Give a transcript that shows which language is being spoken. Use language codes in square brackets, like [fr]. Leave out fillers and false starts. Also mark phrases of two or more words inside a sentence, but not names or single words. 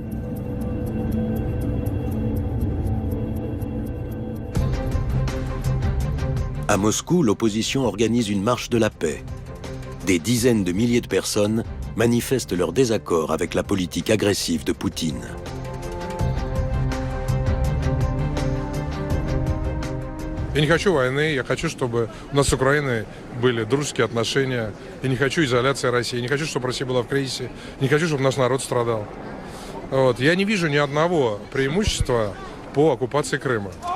[fr] À Moscou, l'opposition organise une marche de la paix. Des dizaines de milliers de personnes manifestent leur désaccord avec la politique agressive de Poutine. [ru] Я не хочу войны, я хочу, чтобы у нас с Украиной были дружеские отношения. Я не хочу изоляции России, я не хочу, чтобы Россия была в кризисе, не хочу, чтобы наш народ страдал. Вот. Я не вижу ни одного преимущества по оккупации Крыма.